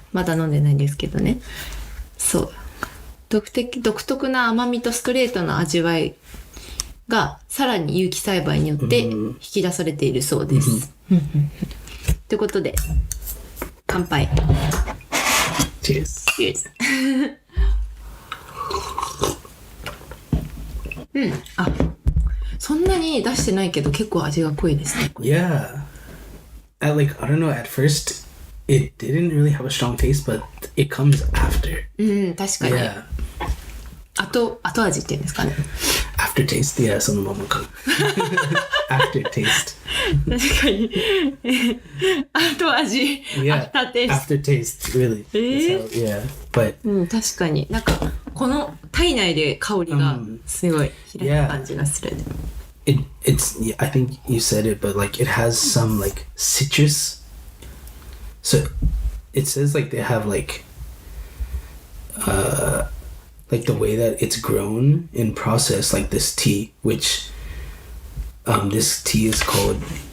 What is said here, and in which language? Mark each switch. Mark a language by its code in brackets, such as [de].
[ja] まだ飲んでないんですけどね。そう。独特な甘みとストレートな味わいがさらに有機栽培によって引き出されているそうです。ということで、乾杯。 [en] Cheers. Cheers. [ja] あ、そんなに出してないけど結構味が濃いですね。 [en] Yeah. I don't know, at first it didn't really have a strong taste, but it comes after. [ja] 確かに。 [en] Yeah. [ja] 後味っていうんですかね。 [en] Aftertaste, yeah, [ja] そのままか。 [en] Aftertaste. [ja] 確かに。後味。 [en] Yeah. Aftertaste, really. That's how, yeah. But [ja] 確かに。なんか、この体内で香りがすごい開いた感じがする。 [en] it's I think you said it, but like it has some like citrus So it says like they have like the way that it's grown and processed, like this tea, which this tea is called